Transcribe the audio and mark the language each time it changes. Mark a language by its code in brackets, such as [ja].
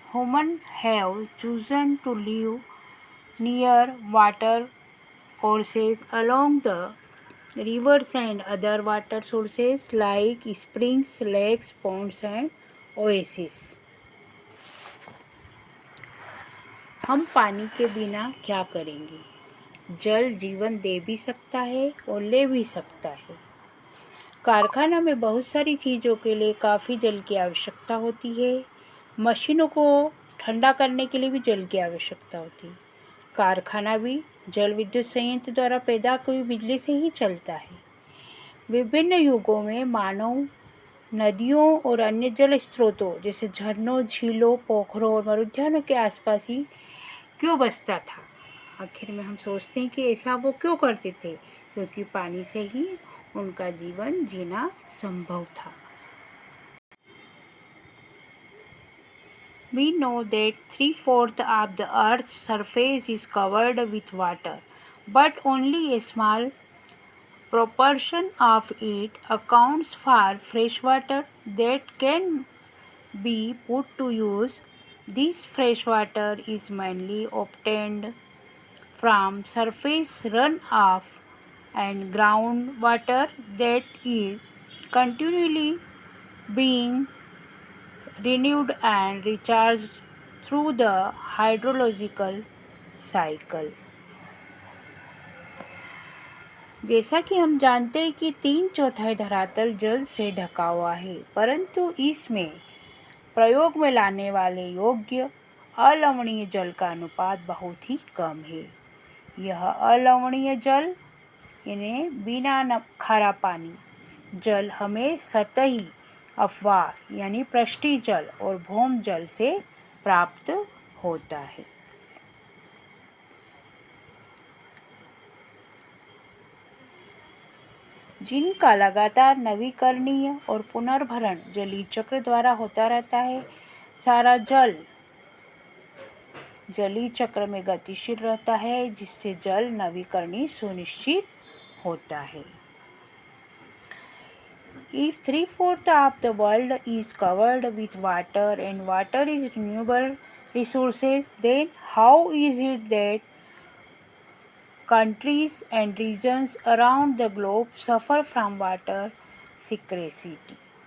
[en] Humans have chosen to live near water courses along the rivers and other water sources like springs, lakes, ponds and oases. [hi] हम पानी के बिना क्या करेंगे? जल जीवन दे भी सकता है और ले भी सकता है। कारखाना में बहुत सारी चीज़ों के लिए काफ़ी जल की आवश्यकता होती है। मशीनों को ठंडा करने के लिए भी जल की आवश्यकता होती है। कारखाना भी जल विद्युत संयंत्र द्वारा पैदा हुई बिजली से ही चलता है। विभिन्न युगों में मानव नदियों और अन्य जल स्रोतों जैसे झरनों, झीलों, पोखरों और मरुद्यानों के आसपास ही क्यों बसता था? आखिर में हम सोचते हैं कि ऐसा वो क्यों करते थे, क्योंकि पानी से ही उनका जीवन जीना संभव था। [en] We know that 3/4 of the Earth's surface is covered with water, but only a small proportion of it accounts for fresh water that can be put to use. This fresh water is mainly obtained from surface runoff and groundwater that is continually being renewed and recharged through the hydrological cycle. [hi] जैसा कि हम जानते हैं कि 3/4 धरातल जल से ढका हुआ है, परंतु इसमें प्रयोग में लाने वाले योग्य अलवणीय जल का अनुपात बहुत ही कम है। यह अलवणीय जल यानी बिना खारा पानी जल हमें सतही अपवाह यानी पृष्ठीय जल और भौम जल से प्राप्त होता है। जिनका लगातार नवीकरणीय और पुनर्भरण जलीय चक्र द्वारा होता रहता है। सारा जल जलीय चक्र में गतिशील रहता है, जिससे जल नवीकरणीय सुनिश्चित होता है। [en] If 3/4 of the world is covered with water and water is renewable resources, then how is it that countries and regions around the globe suffer from water scarcity?